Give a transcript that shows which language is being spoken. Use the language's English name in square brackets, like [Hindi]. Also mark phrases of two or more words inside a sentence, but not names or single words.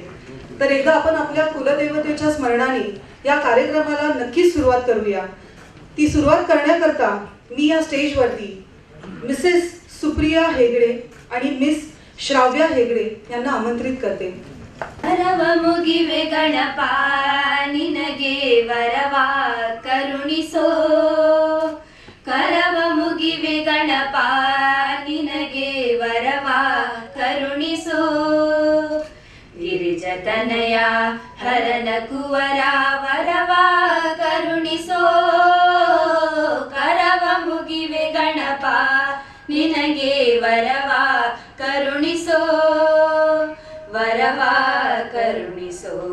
[Marathi] तर एकदा आपण आपल्या कुलदेवतेच्या स्मरणाने या कार्यक्रमाला नक्कीच सुरुवात करूया. ती सुरुवात करण्याकरता मी या स्टेजवरती मिसेस सुप्रिया हेगडे आणि मिस श्राव्या हेगडे यांना आमंत्रित करते. [Kannada] ವರವ ಮುಗಿವೆ ಗಣಪ ನಿನಗೆ ವರವ ಕರುಣಿಸೋ, ಕರವ ಮುಗಿವೆ ಗಣಪ ನಿನಗೆ ವರವ ಕರುಣಿಸೋ, ಗಿರಿಜತನಯ ಹರನ ಕುವರ ವರವ ಕರುಣಿಸೋ, ಕರವ ಮುಗಿವೆ ಗಣಪ ನಿನಗೆ ವರವ ಕರುಣಿಸೋ, ವರವ ಕರುಣಿಸೋ.